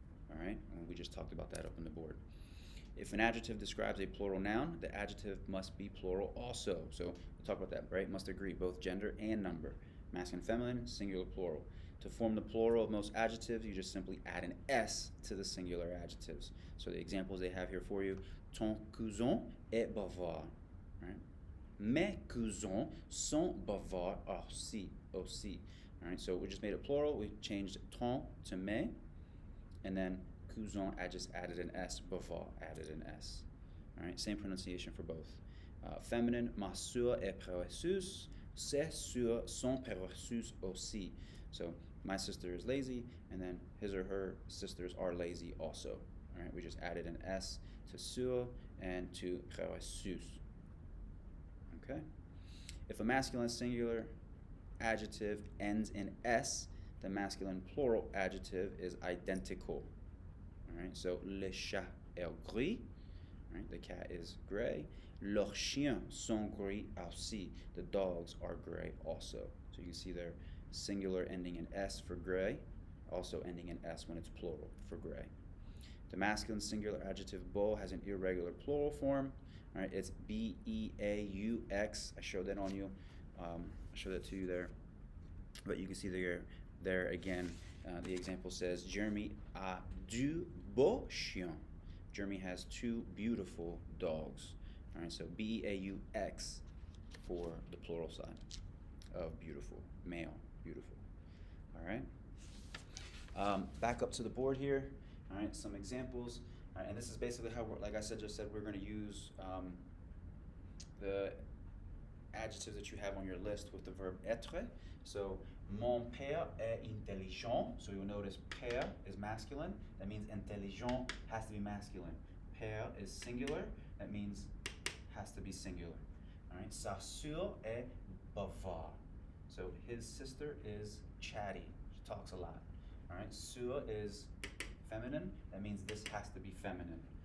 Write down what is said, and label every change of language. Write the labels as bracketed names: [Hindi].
[English] All right, and we just talked about that up on the board. If an adjective describes a plural noun, the adjective must be plural also. So we'll talk about that, right? Must agree both gender and number. Masculine, feminine, singular, plural. To form the plural of most adjectives, you just simply add an S to the singular adjectives. So the examples they have here for you: [French] ton cousin est bavard. [English] Right? [French] Mes cousins sont bavards aussi. [English] All right, so we just made it plural. We changed ton to mes, and then cousin, I just added an S. Bavard, added an S. All right, same pronunciation for both. [French] Feminine, ma sœur est paresseuse, ses sœurs sont paresseuses aussi. [English] So my sister is lazy, and then his or her sisters are lazy also. All right, we just added an S to sœur and to paresseuse. Okay. If a masculine singular adjective ends in S, the masculine plural adjective is identical. All right, so [French] le chat est gris. [English] All right, the cat is gray. [French] Leurs chiens sont gris aussi. [English] The dogs are gray also. So you can see their singular ending in S for gray, also ending in S when it's plural for gray. The masculine singular adjective beau has an irregular plural form. All right, it's B-E-A-U-X. I showed that on you. I showed that to you there. But you can see there again, the example says, [French] Jeremy a deux beaux chiens. [English] Jeremy has two beautiful dogs. All right, so B-E-A-U-X for the plural side of beautiful, male, beautiful. All right. Back up to the board here. All right, some examples. All right, and this is basically how, like I said, we're going to use the adjectives that you have on your list with the verb être. [French] So, mon père est intelligent. [English] So you'll notice père is masculine. That means intelligent has to be masculine. Père is singular. That means has to be singular. All right. [French] Sa sœur est bavard. [English] So his sister is chatty. She talks a lot. All right, sur is feminine. That means this has to be feminine.